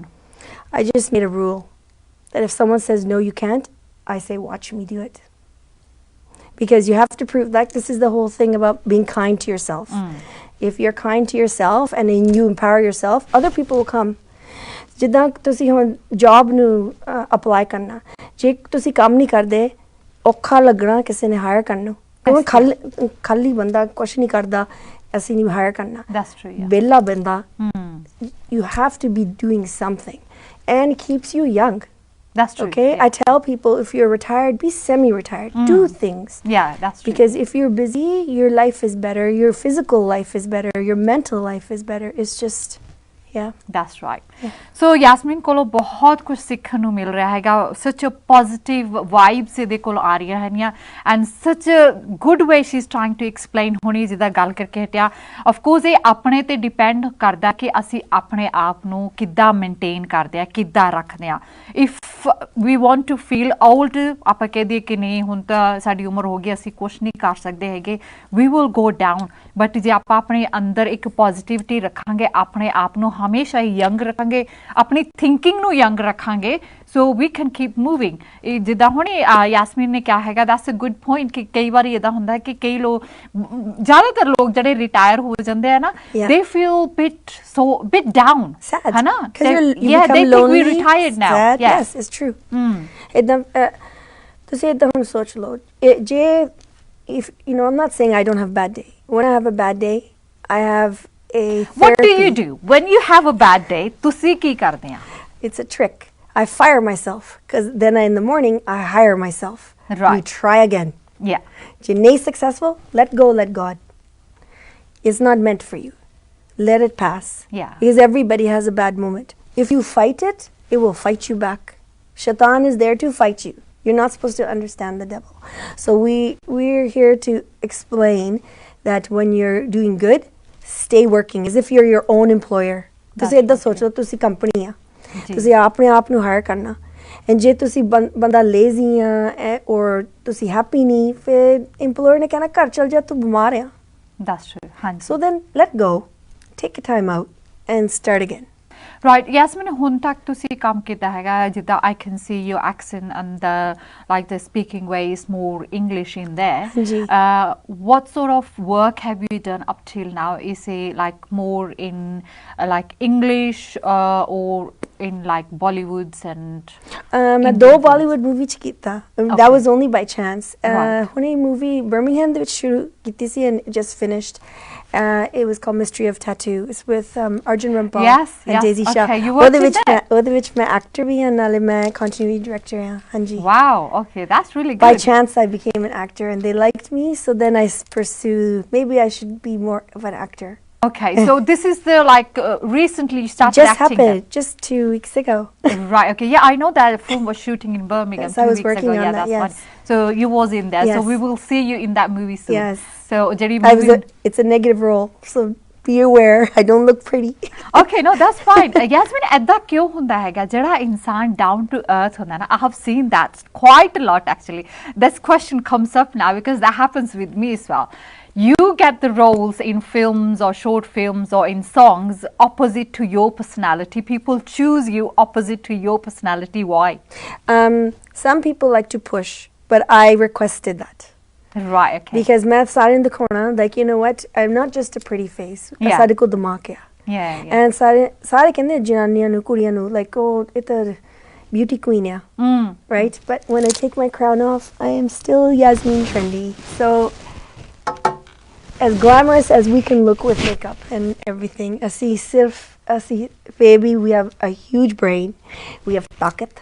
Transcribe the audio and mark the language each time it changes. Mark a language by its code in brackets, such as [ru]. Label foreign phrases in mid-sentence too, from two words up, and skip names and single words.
[en] I just made a rule that if someone says no, you can't, I say watch me do it. Because you have to prove, like, this is the whole thing about being kind to yourself. If you're kind to yourself and then you empower yourself, other people will come. [pa] ਜਿੱਦਾਂ ਤੁਸੀਂ ਹੁਣ ਜੌਬ ਨੂੰ ਅਪਲਾਈ ਕਰਨਾ, ਜੇ ਤੁਸੀਂ ਕੰਮ ਨਹੀਂ ਕਰਦੇ ਔਖਾ ਲੱਗਣਾ ਕਿਸੇ ਨੇ ਹਾਇਰ ਕਰਨ ਨੂੰ, ਕਿਉਂ ਖਾਲੀ ਬੰਦਾ ਕੁਛ ਨਹੀਂ ਕਰਦਾ, ਅਸੀਂ ਨਹੀਂ ਹਾਇਰ ਕਰਨਾ। [en] That's true, yeah. [pa] ਵਿਹਲਾ ਬੰਦਾ, [en] you have to be doing something and keeps you young. That's true. Okay, yeah. I tell people, if you're retired, be semi-retired. Do things. Yeah, that's true. Because if you're busy, your life is better, your physical life is better, your mental life is better. It's just, yeah. That's right. So Yasmin [pa] ਕੋਲੋਂ ਬਹੁਤ ਕੁਝ ਸਿੱਖਣ ਨੂੰ ਮਿਲ ਰਿਹਾ ਹੈਗਾ, [en] such a positive vibes [pa] ਇਹਦੇ ਕੋਲ ਆ ਰਹੀਆਂ ਹੈਗੀਆਂ, [en] and such a good way she's trying to explain [pa] ਹੁਣੀ ਜਿੱਦਾਂ ਗੱਲ ਕਰਕੇ ਹਟਿਆ। [en] of course [pa] ਇਹ ਆਪਣੇ ਤੇ ਡਿਪੈਂਡ ਕਰਦਾ ਕਿ ਅਸੀਂ ਆਪਣੇ ਆਪ ਨੂੰ ਕਿੱਦਾਂ ਮੇਨਟੇਨ ਕਰਦੇ ਆ, ਕਿੱਦਾਂ ਰੱਖਦੇ ਆ। [en] if we want to feel old, [pa] ਆਪਾਂ ਕਹਿ ਦਈਏ ਕਿ ਨਹੀਂ ਹੁਣ ਤਾਂ ਸਾਡੀ ਉਮਰ ਹੋ ਗਈ, ਅਸੀਂ ਕੁਝ ਨਹੀਂ ਕਰ ਸਕਦੇ ਹੈਗੇ, [en] we will go down, but [pa] ਜੇ ਆਪਾਂ ਆਪਣੇ ਅੰਦਰ ਇੱਕ ਪੋਜ਼ਿਟਿਵਿਟੀ ਰੱਖਾਂਗੇ, ਆਪਣੇ ਆਪ ਨੂੰ ਹਮੇਸ਼ਾ ਹੀ ਯੰਗ ਰੱਖਾਂਗੇ, ਆਪਣੀ ਥਿੰਕਿੰਗ ਨੂੰ ਯੰਗ ਰੱਖਾਂਗੇ, [en] so we can keep moving। [pa] ਜਿੱਦਾਂ ਹੁਣ ਯਾਸਮੀਨ ਨੇ ਕਿਹਾ ਹੈਗਾ, [en] that's a good point [pa] ਕਿ ਕਈ ਵਾਰੀ ਇਦਾਂ ਹੁੰਦਾ ਹੈ ਕਿ ਕਈ ਲੋਕ, ਜ਼ਿਆਦਾਤਰ ਲੋਕ ਜਿਹੜੇ ਰਿਟਾਇਰ ਹੋ ਜਾਂਦੇ ਆ ਨਾ, [en] they feel bit down, sad, [pa] ਹੈ ਨਾ, [en] you yeah, become they think lonely, we retired now, sad. Yes, it's true. [pa] ਏਦਾਂ ਤੁਸੀਂ ਏਦਾਂ ਹੁਣ ਸੋਚ ਲਓ, ਜੇ [en] if you know, I'm not saying I don't have a bad day. When I have a bad day, I have a therapy. What do you do when you have a bad day? [pa] ਤੁਸੀਂ ਕੀ ਕਰਦੇ ਆ? [en] It's a trick. I fire myself, because then in the morning I hire myself. Right. You try again. Yeah. If you're not successful, let go, let God. It's not meant for you. Let it pass. Yeah. Because everybody has a bad moment. If you fight it, it will fight you back. Shaitan is there to fight you. You're not supposed to understand the devil. So we're here to explain that when you're doing good, stay working as if you're your own employer. [pa] ਤੁਸੀਂ ਏਦਾਂ ਸੋਚੋ, ਤੁਸੀਂ ਕੰਪਨੀ ਆ, ਤੁਸੀਂ ਆਪਣੇ ਆਪ ਨੂੰ ਹਾਇਰ ਕਰਨਾ, ਐਂਡ ਜੇ ਤੁਸੀਂ ਬੰਦਾ ਲੇਜ਼ੀ ਆ ਔਰ ਤੁਸੀਂ ਹੈਪੀ ਨਹੀਂ, ਫਿਰ ਇੰਪਲੋਇਰ ਨੇ ਕਹਿਣਾ ਘਰ ਚਲ ਜਾ, ਤੂੰ ਬਿਮਾਰ ਆ। [en] That's true, ਹਾਂਜੀ। So then let go, take a time out and start again. Right, Yasmin, [pa] ਹੁਣ ਤੱਕ ਤੁਸੀਂ ਕੰਮ ਕੀਤਾ ਹੈਗਾ, ਜਿੱਦਾਂ [en] I can see your accent and the speaking way is more English in there. [pa] ਜੀ। [en] What sort of work have you done up till now? Is it like more in like English or in like Bollywoods and? [pa] ਮੈਂ ਦੋ Bollywood movie ਚ ਕੀਤਾ. [en] That was only by chance. Right. [pa] ਹੁਣੇ movie Birmingham ਦੇ ਵਿੱਚ ਸ਼ੁਰੂ ਕੀਤੀ ਸੀ [en] and just finished. It was called Mystery of Tattoo. It's with Arjun Rampal and Daisy Shah. Okay, you worked with that? [pa] ਉਹਦੇ ਵਿੱਚ ਮੈਂ actor ਵੀ ਹਾਂ, ਨਾਲੇ ਮੈਂ [en] continuity director [pa] ਹਾਂ। ਹਾਂਜੀ। [en] Wow, okay, that's really good. By chance I became an actor and they liked me, so then I pursued, maybe I should be more of an actor. Okay, so this is the like recently you started Just acting. happened, just 2 weeks ago. Right, okay, yeah, I know that film was shooting in Birmingham. Yes, I 2 was weeks working ago. on Yeah, that, that's yes. fine. So you was in there. So Yes. we will see you in that movie soon. Yes. So Jerry It's a negative role, so be aware. I don't look pretty. Okay, no, that's fine. Yasmin, [pa] ਏਦਾਂ ਕਿਉਂ ਹੁੰਦਾ ਹੈਗਾ ਜਿਹੜਾ ਇਨਸਾਨ [en] down to earth [pa] ਹੁੰਦਾ ਨਾ? [en] I have seen that quite a lot actually. This question comes up now because that happens with me as well. You get the roles in films or short films or in songs opposite to your personality. People choose you opposite to your personality. Why? Some people like to push, but I requested that. Right, okay. Because [hi] मैं सारे [en] in the corner, like, you know what, I'm not just a pretty face. Yeah. [hi] सारे को दिमाग है. [en] Yeah. [pa] And ਸਾਰੇ ਕਹਿੰਦੇ ਜਨਾਨੀਆਂ ਨੂੰ ਕੁੜੀਆਂ ਨੂੰ, [en] like, oh, it's a beauty queen है. Right? But when I take my crown off, I am still Yasmin Trendy. So as glamorous as we can look with makeup and everything, asi baby, we have a huge brain, we have takat,